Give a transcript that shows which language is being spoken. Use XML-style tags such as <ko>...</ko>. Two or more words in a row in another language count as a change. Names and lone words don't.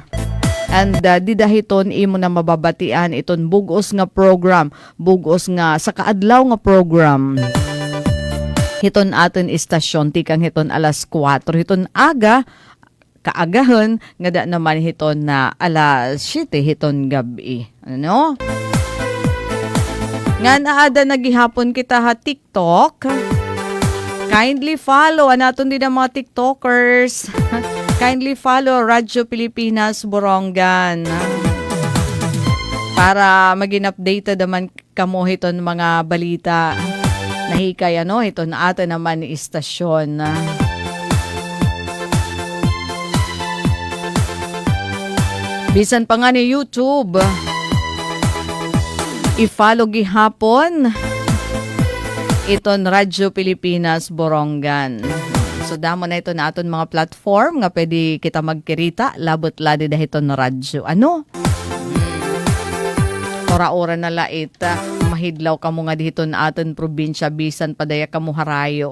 <war>And didahiton imo na mababatian iton bugos nga program, bugos nga sa kaadlaw nga program. Hiton aton istasyon tikang hiton alas 4, hiton aga kaagahan nga da naman hiton na alas 7 hiton gabi. Ano? Nga naada nagihapon kita ha TikTok.</war> <en>Kindly follow</en> <war>anaton din ang mga TikTokers.</war> <en>Kindly follow</en> <war>Radyo Pilipinas Borongan para maging updated naman kamo hiton mga balita. Nahikay ito na ata naman ni istasyon. Bisan pa nga ni YouTube. I-follow gihapon iton Radyo Pilipinas Borongan. So damo na ito na aton mga platform nga pwede kita magkirita, labot ladi dahil ito na radyo. Ora-ora na lait, mahidlaw ka mo nga dito na aton probinsya, bisan padaya ka mo harayo.</war>